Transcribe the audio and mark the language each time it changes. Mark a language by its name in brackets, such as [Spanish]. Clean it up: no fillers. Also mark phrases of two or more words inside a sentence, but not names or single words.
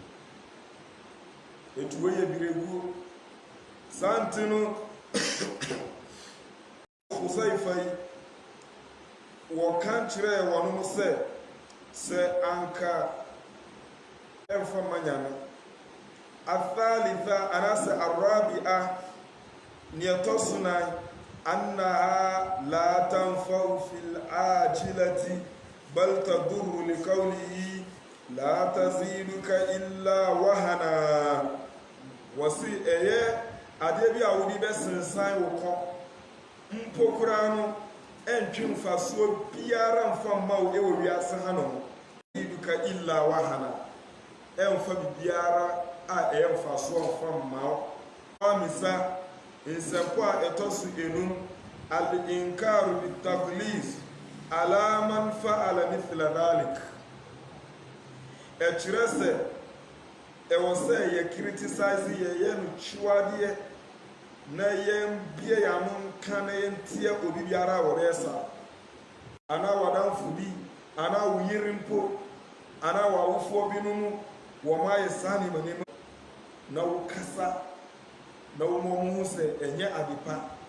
[Akan] etu wɔyɛ bireguo saa nti no Husaifa yi wɔka kyerɛ wɔn sɛ anka ɛmfa manya no athalitha anasɛ arabi'a niyɛtɔ [Arabic] so nan أنها لا تنفع في العاجلة بل تضر لقوله لا تزيدك إلا وهنا wɔsi [Akan] ɛyɛ adeɛ bi a wodi bɛsensan wo kɔ mpo koraa no ɛntwe mfasoɔ biara mfa mma wo ɛwɔ wiase ha no [Arabic] تزيدك إلا وهنا [Akan] ɛmfa bibiara a ɛyɛ mfasoɔ mfa mma wo amisa nsɛmpo a ɛtɔ so enum [Arabic] الإنكار بالتقليص على من فعل مثل ذلك [Akan] ɛkyerɛ sɛ ɛwɔ sɛ yɛ criticize yɛyɛ no kyiwadeɛ na yɛn bie yɛn ano nka na yɛn tie obi biara a wɔbɛyɛ saa anaa wɔdamfo bi anaa wo yere mpo anaa wɔawofoɔ binom wɔn ayɛ saa nneɛma na wo kasa na wo mo ho sɛ ɛnyɛ adepa